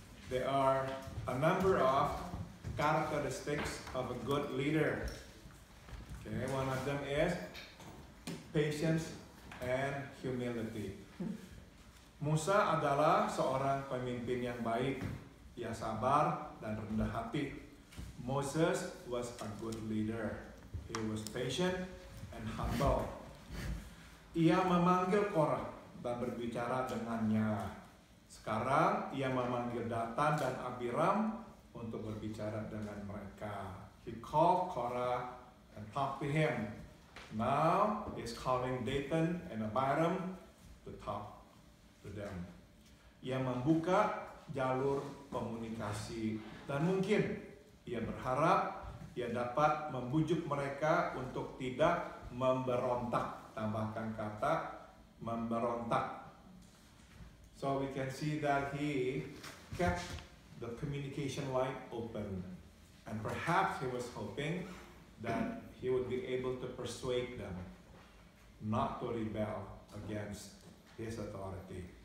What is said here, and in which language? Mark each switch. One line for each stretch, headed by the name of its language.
English: There are a number of characteristics of a good leader. Okay, one of them is patience and humility.
Indonesian: Musa adalah seorang pemimpin yang baik. Ia sabar dan rendah hati.
English: Moses was a good leader. He was patient and humble.
Indonesian: Ia memanggil Korah dan berbicara dengannya. Sekarang ia memanggil Datan dan Abiram untuk berbicara dengan mereka.
English: He called Korah and talked to him. Now he's calling Dathan and Abiram to talk to them.
Indonesian: Ia membuka jalur komunikasi dan mungkin ia berharap ia dapat membujuk mereka untuk tidak memberontak. Tambahkan kata memberontak.
English: So we can see that he kept the communication line open, and perhaps he was hoping that he would be able to persuade them not to rebel against his authority.